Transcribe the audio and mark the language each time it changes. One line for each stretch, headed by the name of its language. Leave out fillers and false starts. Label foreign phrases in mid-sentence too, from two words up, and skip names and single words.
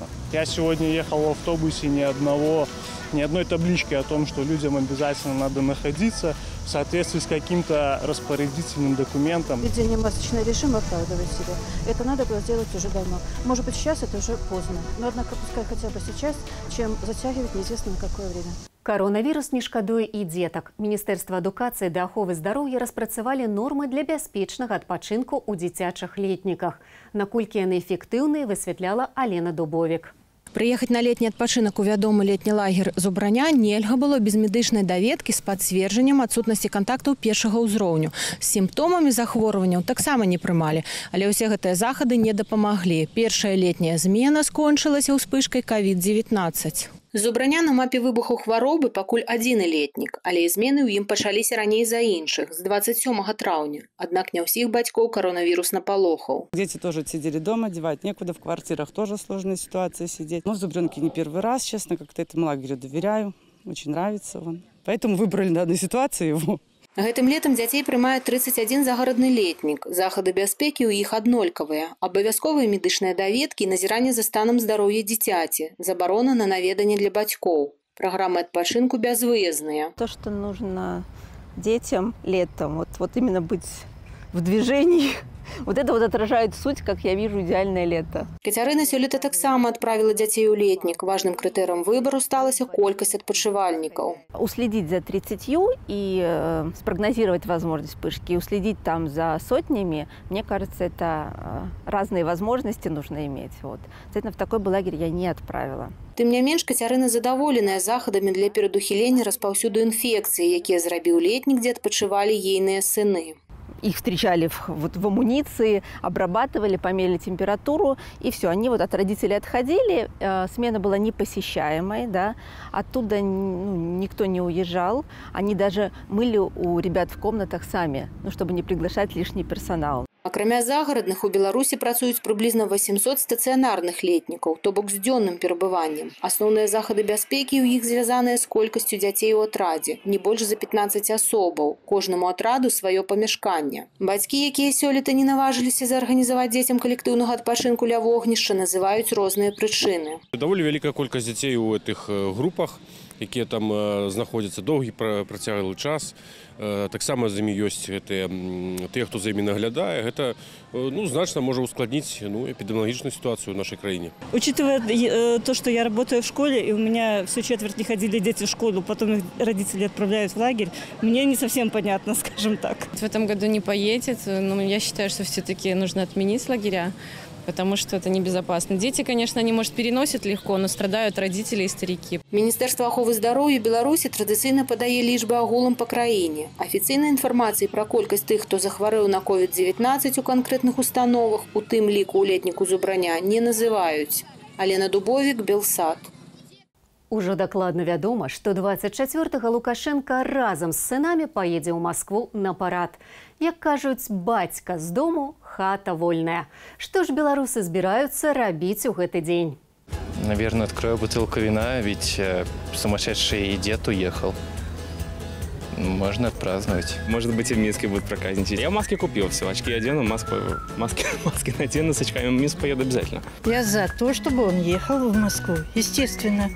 Russian: Я сегодня ехал в автобусе, ни одной таблички о том, что людям обязательно надо находиться в соответствии с каким-то распорядительным документом. Введение масочного режима оправдывает себя. Это надо было сделать уже давно. Может быть, сейчас это уже поздно. Но, однако, пускай хотя бы сейчас, чем затягивать неизвестно на какое время.
Belarusian: Коронавірус не шкадуе і дзетак. Міністэрства адукацыі ды аховы здароўя распрацавалі нормы для бяспечнага адпачынку ў дзіцячых летніках. Наколькі яны эфектыўныя, высвятляла Алена Дубовік. Прыехаць на летні адпачынак у вядомы летні лагер Зубраня нельга было без медычнай даведкі з пацверджаннем адсутнасці кантактаў першага ўзроўню. З сімптомамі захворванняў таксама не прымалі, але ўсе гэтыя захады не дапамаглі. Першая летняя змена скончылася ўспышкай COVID-19. Зубраня на мапе выбуху хваробы пакуль адзіны летнік, але і змены ў ім пачаліся раней за іншых, з 27 траўня. Аднак не ўсіх бацькоў коронавірус напалохаў.
Russian: Дети тоже сидели дома, девать некуда, в квартирах тоже сложная ситуация сидеть. Но в Зубрянке не первый раз, честно, как-то этому лагерю доверяю, очень нравится он. Поэтому выбрали на данной ситуации его.
Belarusian: Гэтым летам дзяцей прымае 31 загарадны летнік. Захады бяспекі ў іх аднолькавыя. Абавязковыя медычныя даведкі і назіранне за станам здароўя дзіцяці. Забарона на наведанне для бацькоў. Программы адпачынку бязвыездныя.
Russian: То, что нужно детям летом, вот именно быть в движении, вот это вот отражает суть, как я вижу идеальное лето.
Belarusian: Кацярына сёлета таксама адправіла дзяцей у летнік. Важным крытэрыем выбару сталася колькасць адпачывальнікаў.
Russian: Уследить за 30 и спрогнозировать возможность вспышки, и уследить там за сотнями, мне кажется, это разные возможности нужно иметь. Вот. Соответственно, в такой бы лагерь я не отправила.
Belarusian: Тым не менш, Кацярына задаволеная захадамі для перадухілення распаўсюду інфекцыі, якія зрабіў летнік, дзе адпачывалі ейныя сыны.
Russian: Их встречали в амуниции, обрабатывали, померили температуру, и все. Они от родителей отходили, смена была непосещаемой, да, оттуда никто не уезжал. Они даже мыли у ребят в комнатах сами, чтобы не приглашать лишний персонал.
Belarusian: Акрамя загарадных, у Беларусі працуюць прыблізна 800 стацыянарных летнікаў, то бок з дзённым перабываннем. Асноўныя захады бяспекі ў іх звязаныя з колькасцю дзяцей у атрадзе, не больш за 15 асобаў. Кожнаму атраду сваё памяшканне. Бацькі, якія сёлета не наважыліся зарганізаваць дзецям калектыўнага адпачынку ля вогнішча, называюць розныя прычыны. Даволі вялікая колькасць дзяцей у гэтых групах, якія там знаходзяцца доўгі працяглы час. Таксама з імі ёсць тыя, хто за імі наглядае. Гэта значна можа ускладніць
Russian: эпидемиологичную ситуацию в нашей краине. Учитывая то, что я работаю в школе, и у меня всю четверть не ходили дети в школу, потом их родители отправляют в лагерь, мне не совсем понятно, скажем так. В этом году не поедет, но я считаю, что все-таки нужно отменить лагеря, потому что это небезопасно. Дети, конечно, они, может, переносят легко, но страдают родители и старики.
Belarusian: Министерство аховы здароўя Беларусі традыцыйна падае лічбы агулам па краіне. Афіцыйнай інфармацыі пра колькасць тых, хто захварэў на COVID-19 у канкрэтных установах, у тым ліку ў летніку Зубраня, не называюць. Алена Дубовік, Белсат. Ужо дакладна вядома, што 24-го Лукашенко разам з сынамі паедзе ў Маскву на парад. Як кажуць, бацька з дому, хата вольная. Што ж беларусы збіраюцца рабіць у гэты дзень?
Russian: Наверное, открою бутылку вина, ведь сумасшедший дед уехал. Можно отпраздновать. Может быть, и в Минске будут проказничать. Я маски купил, все, очки одену, маски надену, с очками в Минск поеду обязательно. Я за то, чтобы он ехал в Москву, естественно.